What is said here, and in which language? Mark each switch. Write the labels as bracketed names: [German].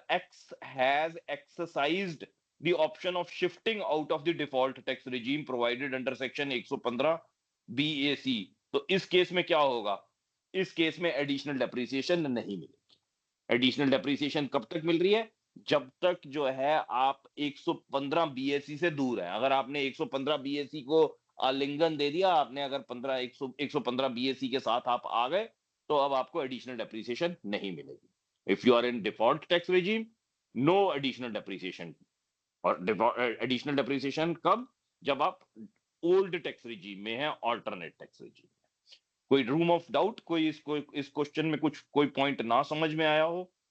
[English] X has exercised the option of shifting out of the default tax regime provided under section 115 BAC, [Hindi] तो इस case में क्या होगा? इस केस में एडिशनल डेप्रिसिएशन नहीं मिलेगी। एडिशनल डेप्रिसिएशन कब तक मिल रही है? जब तक जो है आप 115 बीएससी से दूर है। अगर आपने 115 बीएससी को आलिंगन दे दिया, आपने अगर 115 बीएससी के साथ आप आ गए, तो अब आपको एडिशनल डेप्रिसिएशन नहीं मिलेगी। [English] If you are in default tax regime, no additional depreciation। [Hindi] और एडिशनल डेप्रिसिएशन कब? जब आप ओल्ड टैक्स रिजीम में है, ऑल्टरनेट टैक्स रिजीम में। कोई रूम ऑफ डाउट, कोई इस क्वेश्चन में कुछ कोई पॉइंट ना समझ में आया हो?